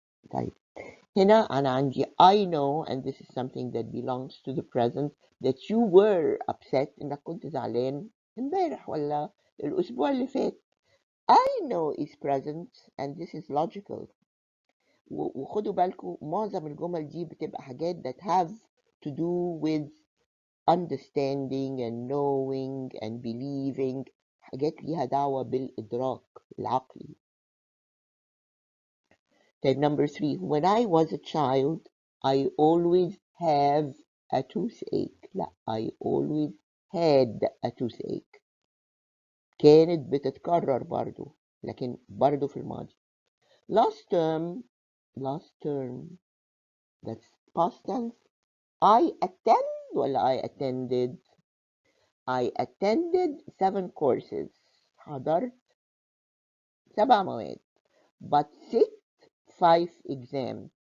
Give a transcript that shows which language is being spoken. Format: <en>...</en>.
<ar>طيب هنا أنا عندي</ar> <en>I know, and this is something that belongs to the present, that you were upset</en> <ar>إنك كنت زعلان امبارح ولا الأسبوع اللي فات.</ar> <en>I know is present and this is logical.</en> <ar>وخدوا بالكم معظم الجمل دي بتبقى حاجات</ar> <en>that have to do with understanding and knowing and believing.</en> <ar>حاجات ليها دعوة بالإدراك العقلي.</ar> <en>طيب number 3. When I was a child I always have a toothache. لا, I always had a toothache.</en> <ar>كانت بتتكرر برضو لكن برضو في الماضي.</ar> <en>last term that's past tense. I attend ولا I attended. I attended 7 courses.</en> <ar>حضرت 7 مواد</ar> <en>but sit 5 exams.</en>